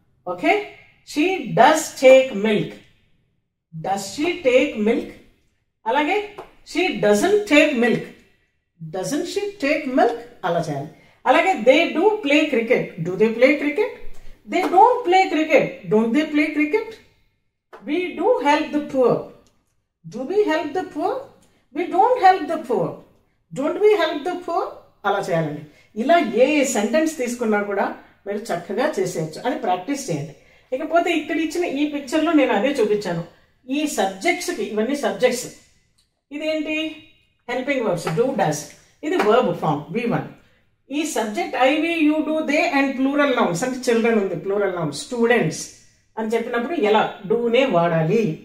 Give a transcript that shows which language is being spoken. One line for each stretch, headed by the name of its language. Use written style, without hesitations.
English: Okay, she does take milk, does she take milk. అలాగే she doesn't take milk, doesn't she take milk
Telugu: అలా చేయాలి.
English: అలాగే they do play cricket, do they play cricket, they don't play cricket, don't they play cricket. We do help the poor, do we help the poor, we don't help the poor, don't we help the poor
Telugu: అలా చేయాలండి. ఇలా ఏ sentence తీసుకున్నా కూడా మీరు చక్కగా చేసేయచ్చు, అని practice చేయండి. ఇకపోతే ఇక్కడ ఇచ్చిన ఈ పిక్చర్లో నేను అదే చూపించాను. ఈ సబ్జెక్ట్స్కి, ఇవన్నీ సబ్జెక్ట్స్, ఇదేంటి హెల్పింగ్ వర్బ్స్, డూ డస్, ఇది వర్బ్ ఫామ్ V1. ఈ subject I we you do they and plural nouns అంటే చిల్డ్రన్ ఉంది, ప్లూరల్ నౌన్స్ స్టూడెంట్స్ అని చెప్పినప్పుడు ఎలా డూనే వాడాలి.